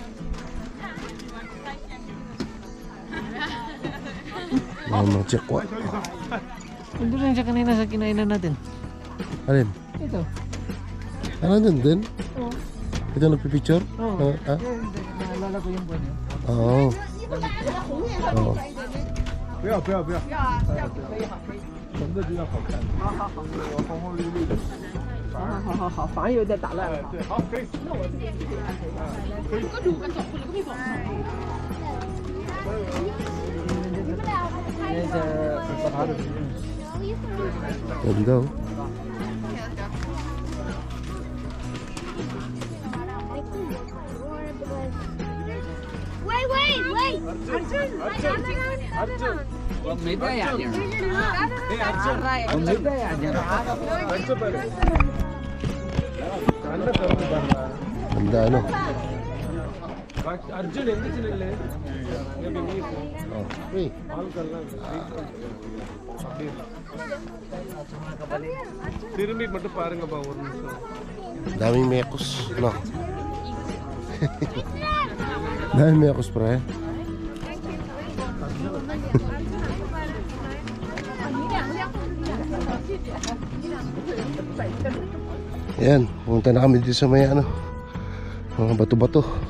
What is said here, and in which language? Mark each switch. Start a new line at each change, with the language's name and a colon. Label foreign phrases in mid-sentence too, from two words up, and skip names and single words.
Filipino: Mga tsekwa. Nandun lang siya kanina sa kinainan natin. Alin? Ito. Ano dun din? Oo. Ito nagpipicture? Oo. Ah? Naalala ko yung buwan yun. Oo. Oo.
Chinese: 不要不要不要，整个就要好看。好好好，红红绿绿的。好，反正有点打乱了。对，好，可以。那我可以。
Filipino: Ganda oh. Wait! Arjun!
Chinese: 我没戴眼镜。我没戴眼镜。
Filipino: Ganda ano?
Malayalam: Arjun എന്തിച്ചില്ലേ?
English: Oh, hey.
Tamil: திரும்பி மட்டும் பாருங்கப்பா ஒரு நிமிஷம்.
Filipino: Daming mekos, no? Daming mekos, pre. Ayan, pumunta na kami dito sa may ano, mga bato-bato.